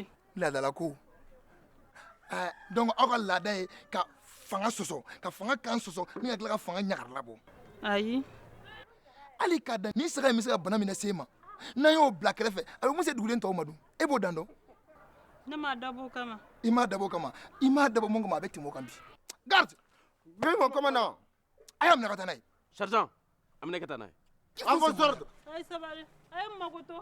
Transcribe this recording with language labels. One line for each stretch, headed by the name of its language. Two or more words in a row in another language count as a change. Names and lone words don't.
Bambara: Laadalako donc aw ka laada ye ka fanga sɔsɔ ka fanga kan sɔsɔ ni ka tila ka fanga ɲagarila bɔ. Ayi. hali k'a dan ni saga in bɛ se ka bana minɛ se ma n'an y'o bila kɛrɛfɛ a bɛ mun se dugulen tɔw ma dun e b'o dan dɔn. Ne m'a dabɔ o kama. I m'a dabɔ o kama i m'a dabɔ mun kama a bɛ tɛmɛ o kan bi. Garde.
French: Oui, mon commandant.
Bambara: A y'a minɛ ka taa n'a ye. Sergent, a minɛ ka taa n'a ye.
French: En vos ordres.
Bambara: Ayi sabali a ye mago to.